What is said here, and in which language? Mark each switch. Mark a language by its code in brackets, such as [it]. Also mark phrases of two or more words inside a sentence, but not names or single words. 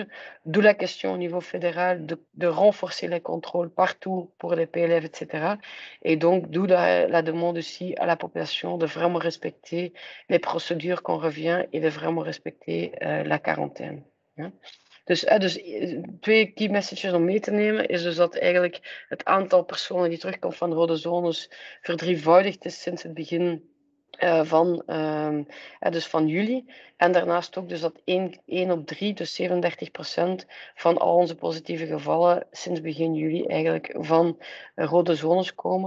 [fr] D'où la question au niveau fédéral de renforcer les contrôles partout pour les PLF, etc. Et donc, d'où la demande aussi à la population de vraiment respecter les procédures qu'on revient et de vraiment respecter la quarantaine. Hein. [nl] Dus 2 [en] key messages [nl] om mee te nemen is dus dat eigenlijk het aantal personen die terugkomt van rode zones verdrievoudigd is sinds het begin dus van juli. En daarnaast ook dus dat 1 op 3, dus 37% van al onze positieve gevallen sinds begin juli eigenlijk van rode zones komen.